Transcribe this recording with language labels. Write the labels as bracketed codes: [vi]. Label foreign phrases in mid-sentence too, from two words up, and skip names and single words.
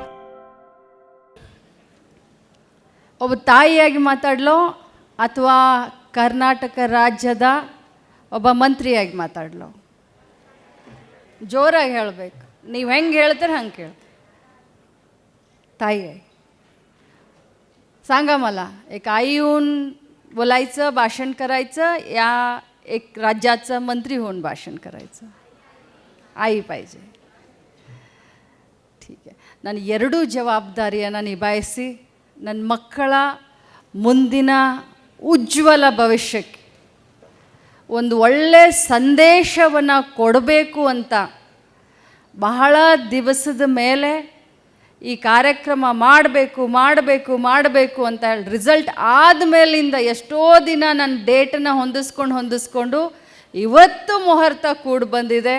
[kn] ಒಬ್ಬ ತಾಯಿಯಾಗಿ ಮಾತಾಡಲೋ ಅಥವಾ ಕರ್ನಾಟಕ ರಾಜ್ಯದ ಒಬ್ಬ ಮಂತ್ರಿಯಾಗಿ ಮಾತಾಡಲೋ? ಜೋರಾಗಿ ಹೇಳಬೇಕು. ನೀವು ಹೆಂಗೆ ಹೇಳ್ತೀರ हंगे ಕೇಳಿ. [mr] ताई आहे. सांगा मला, एक आई होऊन बोलायचं, भाषण करायचं, या एक राज्याचं मंत्री होऊन भाषण करायचं? आई पाहिजे. ठीक आहे. [kn] ನಾನು ಎರಡೂ ಜವಾಬ್ದಾರಿಯನ್ನು ನಿಭಾಯಿಸಿ ನನ್ನ ಮಕ್ಕಳ ಮುಂದಿನ ಉಜ್ವಲ ಭವಿಷ್ಯಕ್ಕೆ ಒಂದು ಒಳ್ಳೆಯ ಸಂದೇಶವನ್ನು ಕೊಡಬೇಕು ಅಂತ ಬಹಳ ದಿವಸದ ಮೇಲೆ ಈ ಕಾರ್ಯಕ್ರಮ ಮಾಡಬೇಕು ಅಂತ ಹೇಳಿ ರಿಸಲ್ಟ್ ಆದಮೇಲಿಂದ ಎಷ್ಟೋ ದಿನ ನನ್ನ ಡೇಟನ್ನು ಹೊಂದಿಸ್ಕೊಂಡು ಇವತ್ತು ಮುಹೂರ್ತ ಕೂಡಿ ಬಂದಿದೆ.